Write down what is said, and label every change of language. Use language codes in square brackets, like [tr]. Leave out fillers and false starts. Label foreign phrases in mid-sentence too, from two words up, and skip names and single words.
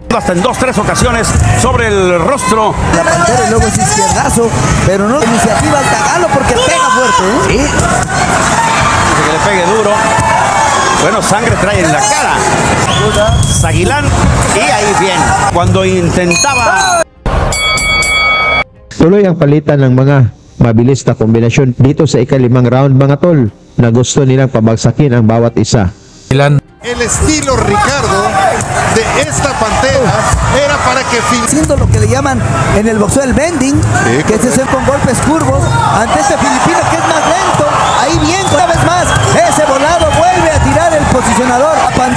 [es] Hasta en 2-3 ocasiones sobre el rostro. La Pantera y luego es izquierdazo, pero no iniciativa al Tagalo porque pega fuerte. Sí. Dice que le pegue duro. Bueno, sangre trae en la cara. Sagilan y ahí bien. Cuando intentaba. [tl] Tuloy ang palitan ng mga mabilis na kombinasyon dito sa ika-5 round mga tol na gusto nilang pabagsakin ang bawat isa. [es] El estilo Ricardo de esta Pantera era para que haciendo lo que le llaman en el boxeo el bending, que es hacer con golpes curvos ante este filipino que es más lento. Ahí bien, una vez más, ese volado vuelve a tirar el posicionador.